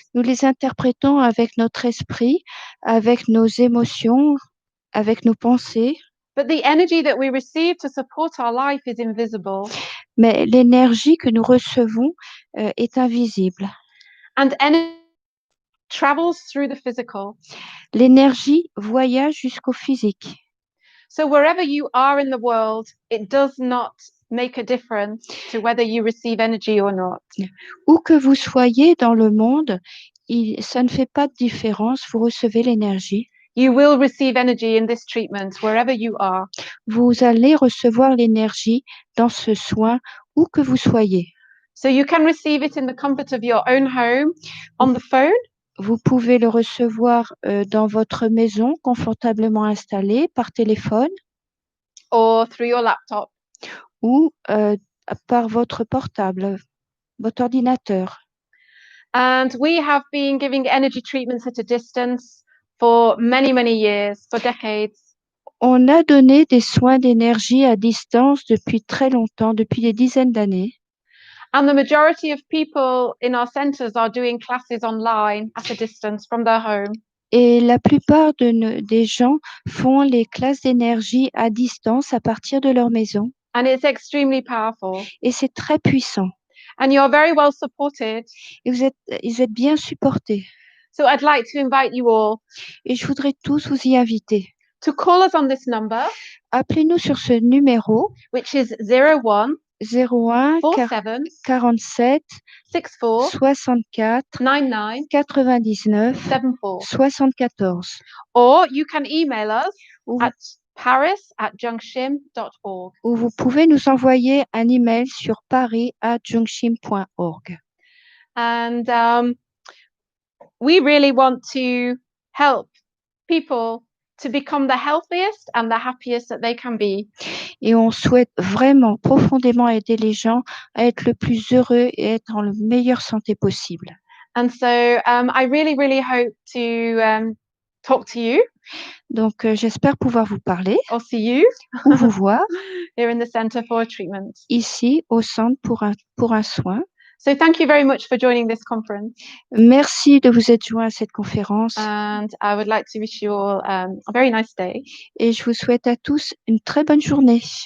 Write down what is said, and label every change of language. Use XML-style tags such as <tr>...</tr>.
<fr>Nous les interprétons avec notre esprit, avec nos émotions, avec nos pensées.</fr> <en>But the energy that we receive to support our life is invisible.</en> <fr>Mais l'énergie que nous recevons est invisible.</fr> <en>And energy travels through the physical.</en> <fr>L'énergie voyage jusqu'au physique.</fr> <en>So wherever you are in the world, it does not make a difference to whether you receive energy or not.</en> <fr>Où que vous soyez dans le monde, ça ne fait pas de différence, vous recevez l'énergie.</fr> <en>You will receive energy in this treatment wherever you are.</en> <fr>Vous allez recevoir l'énergie dans ce soin, où que vous soyez.</fr> <en>So you can receive it in the comfort of your own home, on the phone.</en> <fr>Vous pouvez le recevoir dans votre maison, confortablement installé, par téléphone.</fr> <en>Or through your laptop.</en> <fr>Ou par votre portable, votre ordinateur.</fr> <en>And we have been giving energy treatments at a distance for many, many years, for decades.</en> <fr>On a donné des soins d'énergie à distance depuis très longtemps, depuis des dizaines d'années.</fr> <en>And the majority of people in our centers are doing classes online at a distance from their home.</en> <fr>Et la plupart des gens font les classes d'énergie à distance à partir de leur maison.</fr> <en>And it's extremely powerful.</en> <fr>Et c'est très puissant.</fr> <en>And you're very well supported.</en> <fr>Et vous êtes bien supportés.</fr> <en>So I'd like to invite you all.</en> <fr>Et je voudrais tous vous y inviter.</fr> <en>To call us on this number.</en> <fr>Appelez-nous sur ce numéro.</fr> <en>Which is 01</en> <fr>01 47</fr> <en>64</en> <fr>64</fr> <en>99</en> <fr>99</fr> <en>74.</en> <fr>74.</fr> <en>Or you can email us at paris@jungshim.org.</en> <fr>Ou vous pouvez nous envoyer un email sur paris@jungshim.org.</fr> <en>And we really want to help people to become the healthiest and the happiest that they can be.</en> <fr>Et on souhaite vraiment profondément aider les gens à être le plus heureux et être en la meilleure santé possible.</fr> <en>And so I really, really hope to talk to you</en> <fr>Donc, j'espère pouvoir vous parler</fr> <en>or see you</en> <fr>ou vous voir</fr> <en>here in the Centre for Treatment.</en> <fr>ici au centre pour un soin.</fr> <en>So thank you very much for joining this conference.</en> <fr>Merci de vous être joint à cette conférence</fr> <en>And I would like to wish you all a very nice day.</en> <fr>et je vous souhaite à tous une très bonne journée.</fr>